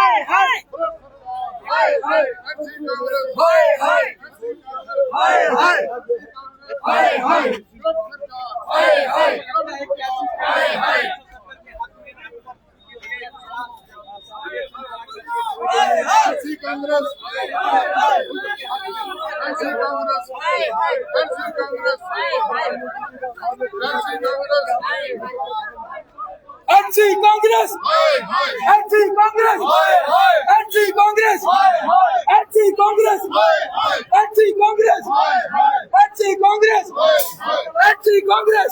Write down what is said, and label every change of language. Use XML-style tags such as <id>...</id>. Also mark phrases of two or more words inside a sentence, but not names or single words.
<en>Anti-Congress, Anti-Congress, Anti-Congress, Anti-Congress, Anti-Congress! Anti-Congress! Anti-Congress! Anti-Congress! Anti-Congress! Anti-Congress! Anti-Congress!</en>